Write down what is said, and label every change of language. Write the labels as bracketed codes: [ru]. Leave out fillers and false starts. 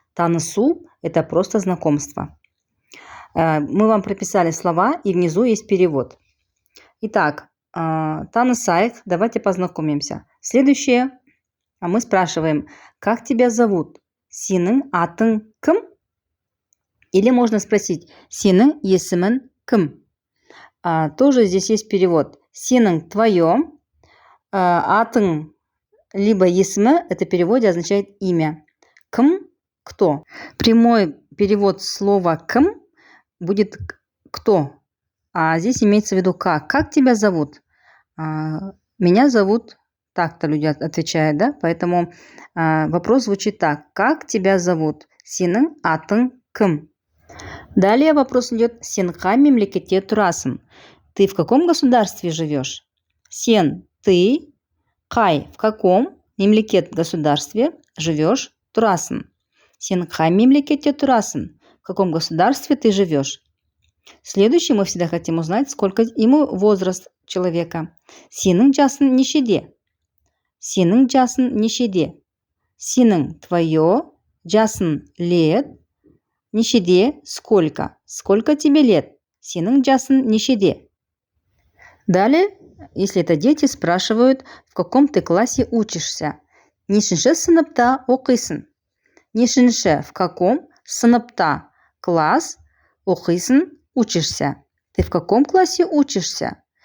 [ru] Танысу – это просто знакомство. Мы вам прописали слова, и внизу есть перевод. Итак, танысайк, давайте познакомимся. Следующее, мы спрашиваем, как тебя зовут? [kk] Сенің атың кім? [ru] Или можно спросить, [kk] сенің есімің кім? [ru] Тоже здесь есть перевод. Сенің твое, атың либо есімі, это в переводе означает имя. Кім – кто? Прямой перевод слова кім будет кто? А здесь имеется в виду как. Как тебя зовут? Меня зовут, так-то люди отвечают, да? Поэтому вопрос звучит так. Как тебя зовут? [kk] Сенің атың кім? [ru] Далее вопрос идет. [kk] Сен қай мемлекетте тұрасың? [ru] Ты в каком государстве живешь? Сен, ты, қай, в каком мемлекет государстве живешь, тұрасың? [kk] Сен қай мемлекетте тұрасың? [ru] В каком государстве ты живешь? Следующее мы всегда хотим узнать, сколько ему возраст человека. [kk] Сенің жасың нешеде? Сенің жасың нешеде? Сенің твое, жасың лет, нешеде сколько? [ru] Сколько тебе лет? [kk] Сенің жасың нешеде? [ru] Далее, если это дети, спрашивают, в каком ты классе учишься. [kk] Нешінші сыныпта оқисың? Нешінші, [ru] в каком [kk] сыныпта класс оқисың? [ru] Учишься. Ты в каком классе учишься?